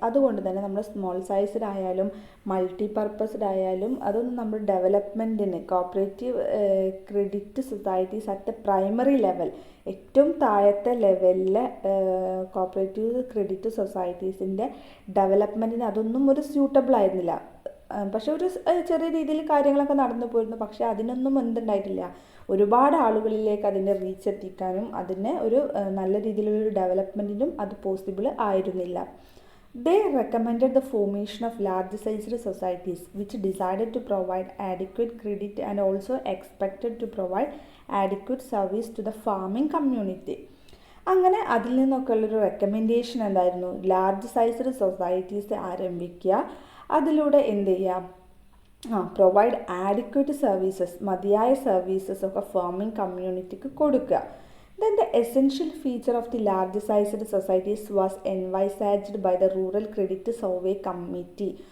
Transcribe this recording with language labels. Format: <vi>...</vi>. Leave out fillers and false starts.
<ml>അതുകൊണ്ട് തന്നെ നമ്മൾ സ്മോൾ സൈസ്ഡ് ആയാലും മൾട്ടി പർപ്പസ്ഡ് ആയാലും അതൊന്നും നമ്മൾ ഡെവലപ്മെൻറ്റിന് cooperative credit societies</ml> <en>at the primary level,</en> <ml>ഏറ്റവും താഴത്തെ ലെവലിലെ കോപ്പറേറ്റീവ് ക്രെഡിറ്റ് സൊസൈറ്റീസിൻ്റെ ഡെവലപ്മെൻറ്റിന് അതൊന്നും ഒരു സ്യൂട്ടബിൾ ആയിരുന്നില്ല. പക്ഷെ ഒരു ചെറിയ രീതിയിൽ കാര്യങ്ങളൊക്കെ നടന്നു പോയിരുന്നു. പക്ഷെ അതിനൊന്നും എന്തുണ്ടായിട്ടില്ല, ഒരുപാട് ആളുകളിലേക്ക് അതിൻ്റെ റീച്ച് എത്തിക്കാനും അതിനെ ഒരു നല്ല രീതിയിലുള്ളൊരു ഡെവലപ്മെൻറ്റിനും അത് പോസിബിൾ ആയിരുന്നില്ല.</ml> <en>They recommended the formation of large sized societies which decided to provide adequate credit and also expected to provide adequate service to the farming community.</en> <ml>അങ്ങനെ അതിൽ നിന്നൊക്കെ ഉള്ളൊരു റെക്കമെൻഡേഷൻ എന്തായിരുന്നു? ലാർജ് സൈസ്ഡ് സൊസൈറ്റീസ് ആരംഭിക്കുക, അതിലൂടെ എന്ത് ചെയ്യുക,</ml> <en>provide adequate services,</en> <ml>മതിയായ സർവീസസ് ഒക്കെ ഫാമിംഗ് കമ്മ്യൂണിറ്റിക്ക് കൊടുക്കുക.</ml> <en>Then the essential feature of the large sized societies was envisaged by the Rural Credit Survey Committee.</en>